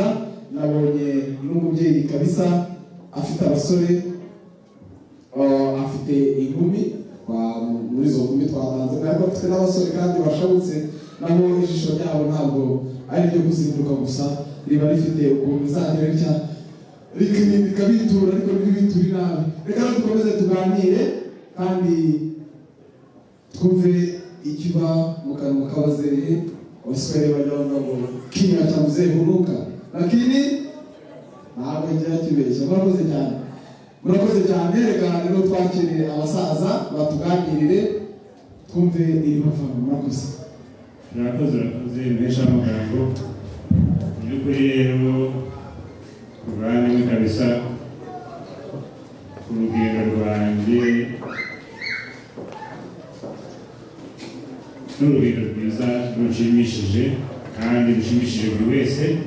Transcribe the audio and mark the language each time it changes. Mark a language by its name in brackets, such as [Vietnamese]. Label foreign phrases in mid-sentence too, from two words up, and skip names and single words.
[Kinyarwanda] Nabonye n'umubyeyi kabisa afite abasore afite inkumi muri zo nkumi twatanze ariko afite n'abasore kandi bashabutse nabo ijisho ryabo ntabwo ari ryo kuzinduka gusa riba rifite ukuntu bizagera ritya rikabitura ariko ntibiture nabi. Reka dukomeze tuganire kandi twumve ikiva mu kanwa k'abazee. [Swahili] Waswahili wanaona kinywa cha mzee hunuka, lakini [Kinyarwanda] ntabwo ngira kibeshya. Murakoze cyane reka rero twakire abasaza batuganirire twumve ibibavamo. murakoze mpesha amagambo by'ukuri rero kubandi kabisa ku rugendo rwanjye n'urugendo rwiza rushimishije kandi rushimishije buri wese.